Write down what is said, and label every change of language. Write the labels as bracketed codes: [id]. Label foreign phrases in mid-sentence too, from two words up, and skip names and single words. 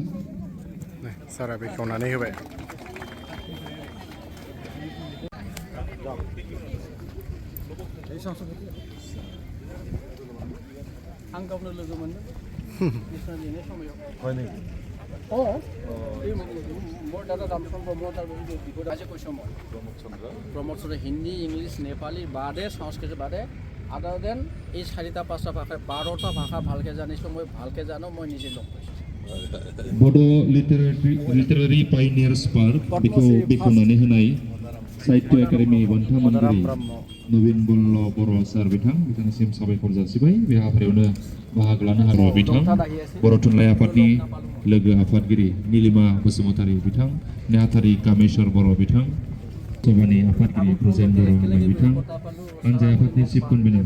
[brx] सारा बेखेवनानै होबाय आं गावनो लोगो मोनदों बिसना लिरनाय समायाव प्रमोद चंद्र हिंदी इंग्लिश नेपाली बादे संस्कृत बादे आदार देन [as] এই 4-5টা ভাষা 12টা ভাষা ভালকে জানিছো মই ভালকে জানো মই নিজে লগ পাইছো [brx] बड' लिटारारि पायनियार्स पार्क बेखौ बेखेवनानै होनाय साहित्य एकाडेमि बान्था मोनगिरि नवीन बल्ल बर' सार बिथांनिसिम साबायखर जासिबाय बे हाबाफारियावनो बाहागो लानो हागौ बिथां बर' थुनलाइ आफादनि लोगो आफादगिरि नीलिमा बसुमतारी बिथां नेहाथारि कामेश्वर बर' बिथां सभानि आफादगिरि प्रजेन बर' बिथां आनजाय आफादनि चिफ कनभेनार